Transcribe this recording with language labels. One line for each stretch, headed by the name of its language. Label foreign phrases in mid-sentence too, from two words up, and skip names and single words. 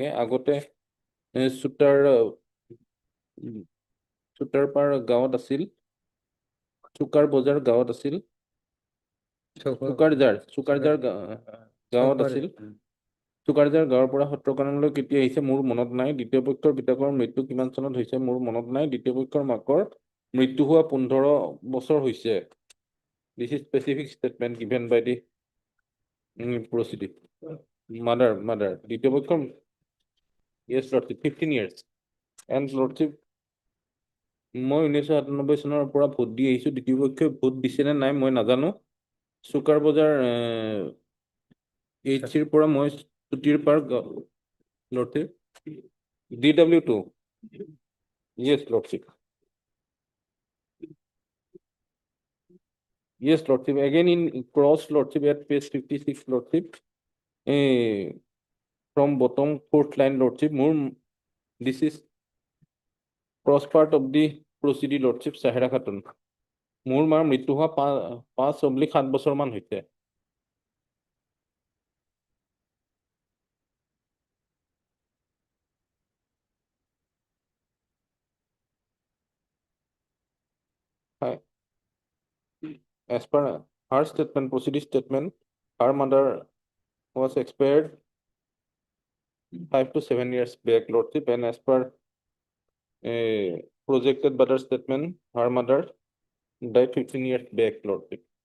Assamese: আগতে চুটাৰপাৰ গাঁৱত আছিল, চুকাৰ বজাৰ গাঁৱত আছিল, চুকাৰজাৰ গাঁৱত আছিল। চুকাৰজাৰ গাঁৱৰ পৰা সত্ৰকানালৈ কেতিয়া আহিছে মোৰ মনত নাই। দ্বিতীয় পক্ষৰ পিতাকৰ মৃত্যু কিমান চনত হৈছে মোৰ মনত নাই। দ্বিতীয় পক্ষৰ মাকৰ মৃত্যু হোৱা 15 বছৰ হৈছে।
English: This is specific statement given by the proceeding. Mother.
Assamese: দ্বিতীয় পক্ষৰ
English: yes, Lordship, 15 years. And Lordship,
Assamese: মই 1997 চনৰ পৰা ভোট দি আহিছো। দ্বিতীয় পক্ষই ভোট দিছে নে নাই মই নাজানো। চুকাৰ বজাৰ HCৰ পৰা মই ছুটিৰ পাৰ Lordship, DW2.
English: Yes, Lordship. Yes, Lordship. Again in cross, Lordship, at page 56, Lordship. From bottom 4th line, Lordship. This is cross part of the proceeding, Lordship, Sahara Khatun.
Assamese: মোৰ মাৰ মৃত্যু হোৱা 5-7 বছৰ মান হৈছে।
English: As per her statement, proceeding statement, her mother was expired 5 to 7 years back, Lordship, and as per projected brother statement, her mother died 15 years back, Lordship.